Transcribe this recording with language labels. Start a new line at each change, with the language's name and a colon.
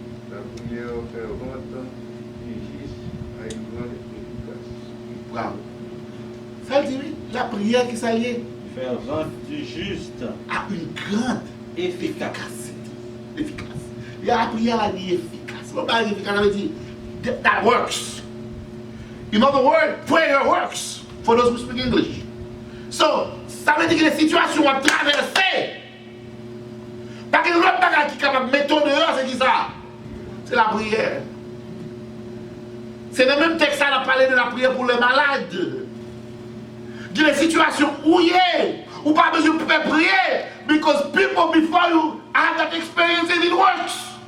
French: La prière fervente et juste a une grande efficacité. Bravo. Ça veut dire la prière qui s'allie Fervente du juste. a une grande efficacité. Efficace. Il y a la prière là, elle est efficace. Le bail efficace, ça veut dire
English: that works. In other words, prayer works for those who speak English.
French: So, ça veut dire que les situations à traverser. Parce que l'autre bagage qui est capable de mettre dehors, c'est qui ça? C'est la prière. C'est le même texte qui a parlé de la prière pour les malades. Il y a des situations où il y a, ou pas besoin de prier,
English: because people before you have that experience and it works.